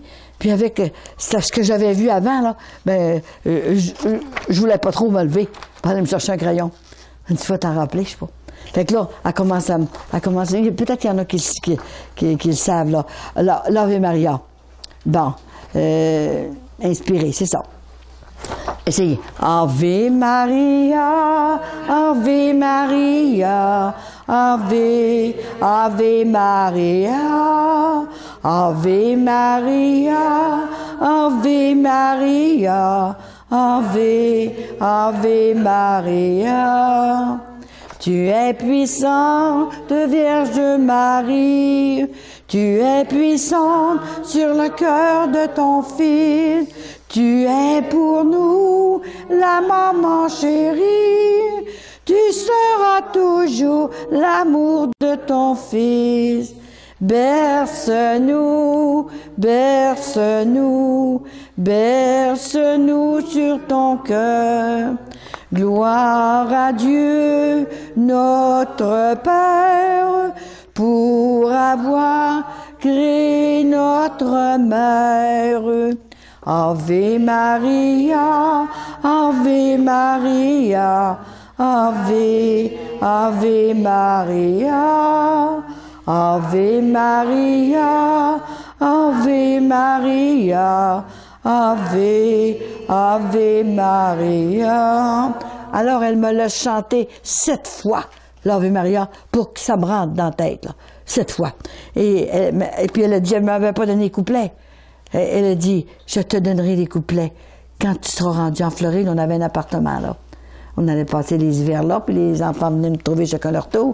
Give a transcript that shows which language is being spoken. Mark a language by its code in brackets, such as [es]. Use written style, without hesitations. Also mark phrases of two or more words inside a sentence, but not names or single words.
[fr] Puis avec ce que j'avais vu avant, là, ben, je voulais pas trop me lever. Je aller me chercher un crayon. Une fois t'en rappeler, je sais pas. Fait que là, elle commence. Peut-être qu'il y en a qui le savent, là. L'Ave Maria. Bon. Inspiré, c'est ça. Essayez. [la] Ave Maria, Ave Maria, Ave, Ave Maria, Ave Maria, Ave Maria, Ave, Ave Maria. [fr] Tu es puissante, Vierge Marie, tu es puissante sur le cœur de ton Fils. Tu es pour nous la maman chérie, tu seras toujours l'amour de ton Fils. Berce-nous, berce-nous, berce-nous sur ton cœur. Gloire à Dieu, notre Père, pour avoir créé notre mère. [la] Ave Maria, Ave Maria, Ave, Ave Maria, Ave Maria, Ave Maria, Ave, Ave Maria. [fr] Alors elle me l'a chanté 7 fois, l'Ave Maria, pour que ça me rentre dans la tête, là, 7 fois. Et puis elle a dit, elle ne m'avait pas donné les couplets. Elle a dit, je te donnerai les couplets quand tu seras rendu en Floride. On avait un appartement là. On allait passer les hivers là, puis les enfants venaient me trouver chacun leur tour.